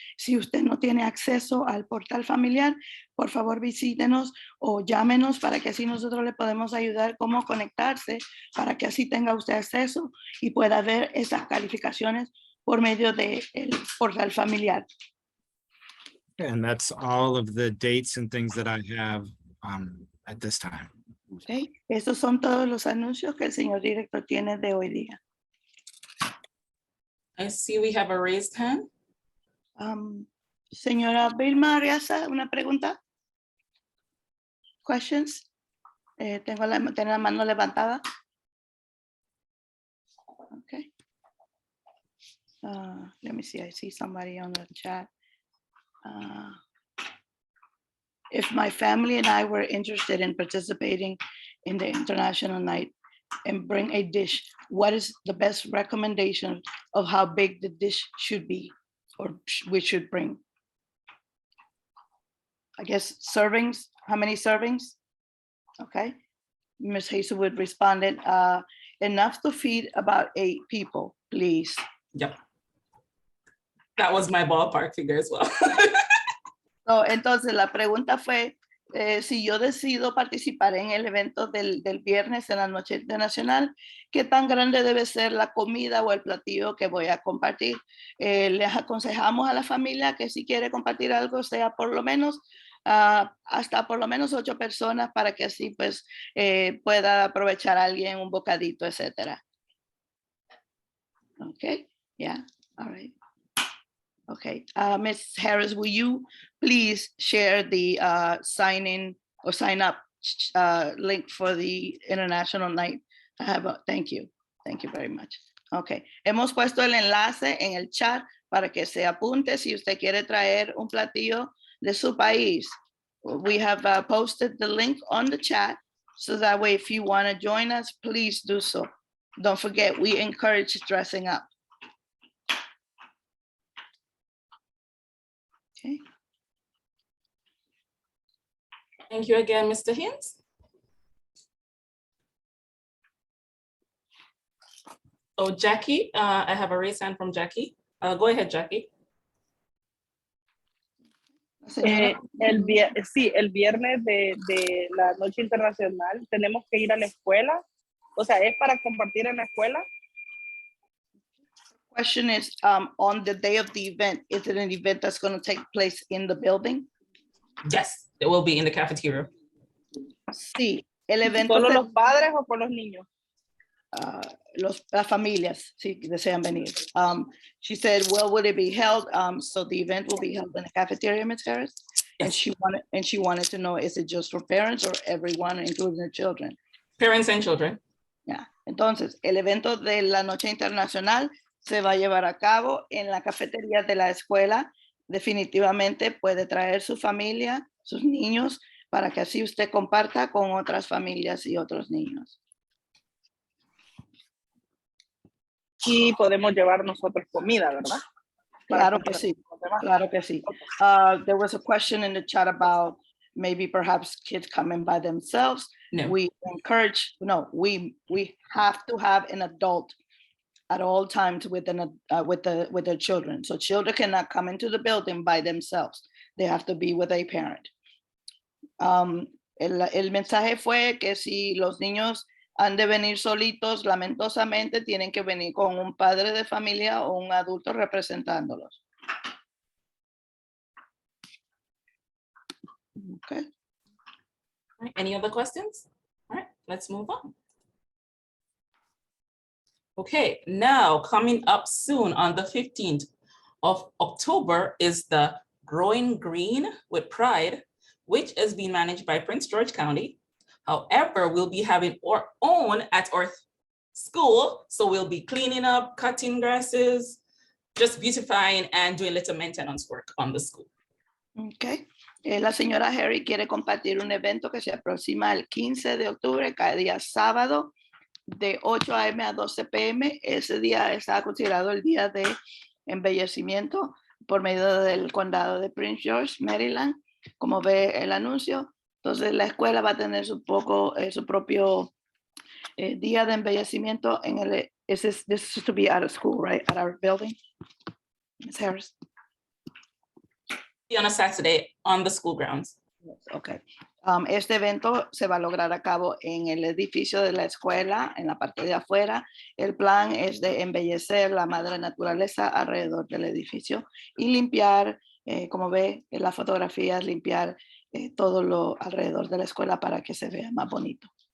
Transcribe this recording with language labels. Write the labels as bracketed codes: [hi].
[es] Si usted no tiene acceso al portal familiar, por favor visítenos o llámenos para que así nosotros le podemos ayudar cómo conectarse, para que así tenga usted acceso y pueda ver esas calificaciones por medio del portal familiar. [en] And that's all of the dates and things that I have at this time. Okay. [es] Estos son todos los anuncios que el señor director tiene de hoy día. [en] I see we have a raised hand. [es] Señora Vilma Arriaza, una pregunta. [en] Questions? [es] Tengo la mano levantada. [en] Okay. Let me see. I see somebody on the chat. if my family and I were interested in participating in the international night and bring a dish, what is the best recommendation of how big the dish should be or we should bring? I guess servings, how many servings? Okay, Ms. Hazelwood responded, enough to feed about 8 people, please. Yep. That was my ballpark figure as well. [es] So, entonces la pregunta fue, si yo decido participar en el evento del viernes en la noche internacional, ¿qué tan grande debe ser la comida o el platillo que voy a compartir? Les aconsejamos a la familia que si quiere compartir algo, sea por lo menos hasta por lo menos 8 personas para que así pues pueda aprovechar a alguien un bocadito, etcétera. [en] Okay, yeah, all right. Okay, Ms. Harris, will you please share the sign in or sign up link for the International Night? Thank you very much. [es] Okay, hemos puesto el enlace en el chat para que se apunte si usted quiere traer un platillo de su país. [en] We have posted the link on the chat, so that way if you want to join us, please do so. Don't forget, we encourage dressing up. Okay. Thank you again, Mr. Hines. Oh, Jackie, I have a raised hand from Jackie. Go ahead, Jackie. [es] Sí, el viernes de la noche internacional tenemos que ir a la escuela. O sea, ¿es para compartir en la escuela? [en] Question is, on the day of the event, is it an event that's going to take place in the building? Yes, it will be in the cafeteria. [es] Sí, el evento. ¿Solo los padres o con los niños? Las familias, si desean venir. [en] She said, well, would it be held? So the event will be held in the cafeteria, Ms. Harris? Yes. And she wanted to know, is it just for parents or everyone, including the children? Parents and children. Yeah. [es] Entonces, el evento de la Noche Internacional se va a llevar a cabo en la cafetería de la escuela. Definitivamente puede traer su familia, sus niños, para que así usted comparta con otras familias y otros niños. Y podemos llevar nosotros comida, ¿verdad? Claro que sí, claro que sí. [en] There was a question in the chat about maybe perhaps kids coming by themselves. No. We encourage, no, we have to have an adult at all times with their children. So children cannot come into the building by themselves. They have to be with a parent. [es] El mensaje fue que si los niños han de venir solitos, lamentosamente tienen que venir con un padre de familia o un adulto representándolos. [en] Okay. All right, any other questions? All right, let's move on. Okay, now coming up soon on the 15th of October is the Growing Green with Pride, which is being managed by Prince George County. However, we'll be having our own at our school. So we'll be cleaning up, cutting grasses, just beautifying and doing little maintenance work on the school. Okay. [es] La señora Harry quiere compartir un evento que se aproxima el 15 de octubre, cada día sábado, de 8 a.m. a 12 p.m. Ese día está considerado el día de embellecimiento por medio del condado de Prince George, Maryland, como ve el anuncio. Entonces la escuela va a tener su propio día de embellecimiento en el, [en] this is to be out of school, right? At our building, Ms. Harris? On a Saturday on the school grounds. Okay. [es] Este evento se va a lograr a cabo en el edificio de la escuela, en la parte de afuera. El plan es de embellecer la madre naturaleza alrededor del edificio y limpiar, como ve en las fotografías, limpiar todo lo alrededor de la escuela para que se vea más bonito.